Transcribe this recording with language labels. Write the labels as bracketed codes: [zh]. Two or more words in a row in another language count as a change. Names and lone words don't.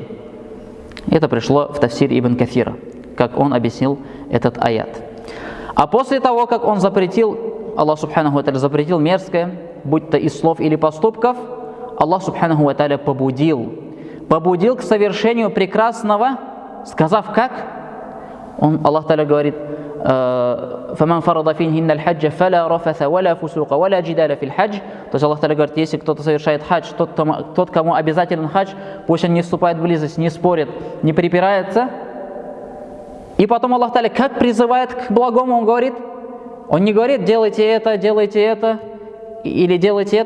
[ru] Это пришло в тафсир Ибн Кафира, как он объяснил этот аят. А после того, как он запретил, Аллах [ar] سبحانه وتعالى [ru] запретил мерзкое, будь то из слов или поступков, Аллах [ar] سبحانه وتعالى [ru] побудил к совершению прекрасного, сказав как? Аллах Тааля говорит: [ar] فَمَنْ فَرَضَ فِيهِنَّ الْحَجَّ فَلَا رَفَثَ وَلَا فُسُوقَ وَلَا جِدَالَ فِي الْحَجِّ. [ru] То есть Аллах Тааля говорит, если кто-то совершает хадж, тот, кому обязателен хадж, пусть он не вступает в близость, не спорит, не припирается. И потом Аллах Тааля как призывает к благому, Он не говорит, делайте это, или делайте это.